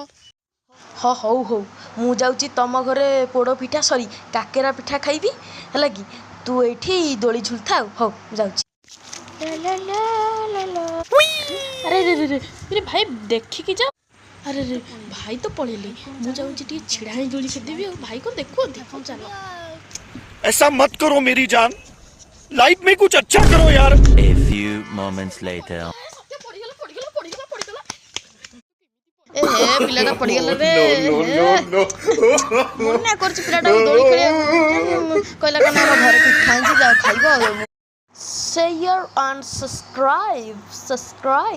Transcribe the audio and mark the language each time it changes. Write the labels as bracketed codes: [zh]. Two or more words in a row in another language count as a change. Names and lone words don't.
[or] ହଁ ହଉ ହଉ ମୁଁ ଯାଉଛି ତମ ଘରେ ପୋଡ଼ ପିଠା କାକେରା ପିଠା ଖାଇବି ହେଲା କି। ତୁ ଏଇଠି ଦୋଳି ଝୁଲୁଥା। ହଉ ଯାଉଛି। ଆରେ ରେ ରେ ରେ ରେ ଭାଇ ଦେଖିକି ଯାଅ। ଆରେ ରେ ଭାଇ ତ ପଳେଇଲେ, ମୁଁ ଯାଉଛି ଟିକେ ଛିଡ଼ା ହେଇ ଦୋଳି ଖେଳିଦେବି। ଆଉ ଭାଇ କ'ଣ ଦେଖୁଛନ୍ତି? ହଉ ଚାଲ। [hi] ऐसा मत करो मेरी जान, लाइफ में कुछ अच्छा करो यार। [en] A few moments later. [or] ଏ ହେ ପିଲାଟା ପଡ଼ିଗଲା ରେ। [en] No, no, no, no. [or] ମନା କରୁଛି ପିଲାଟାକୁ ଦୋଳି ଖେଳିବାକୁ। କହିଲା କ'ଣ ଆମ ଘରେ ପିଠା ହେଇଛି, ଯାଅ ଖାଇବ। [en] Share and subscribe.